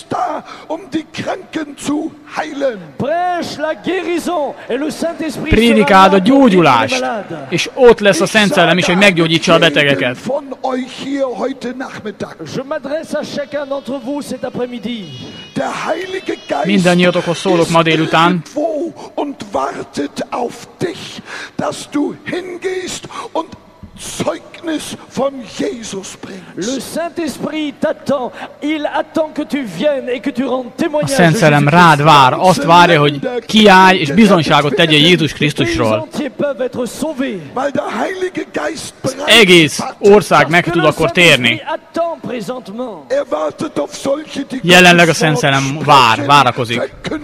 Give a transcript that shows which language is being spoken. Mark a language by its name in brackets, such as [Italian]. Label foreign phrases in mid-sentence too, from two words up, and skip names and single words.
[Hungarian] Prédikáld a gyógyulást, és ott lesz a Szent Szellem is, hogy meggyógyítsa a betegeket. Mindannyiatokhoz szólok ma délután. [German] Zeugnis von Jesus bringst. [French] Le Saint-Esprit t'attend. Il attend que tu viennes et que tu rendes témoignage. [Hungarian] A Szent Szellem rád vár, azt várja, hogy kiállj és bizonyságot tegyél Jézus Krisztusról. Az egész ország meg tud akkor térni. Jelenleg a Szent Szellem várakozik.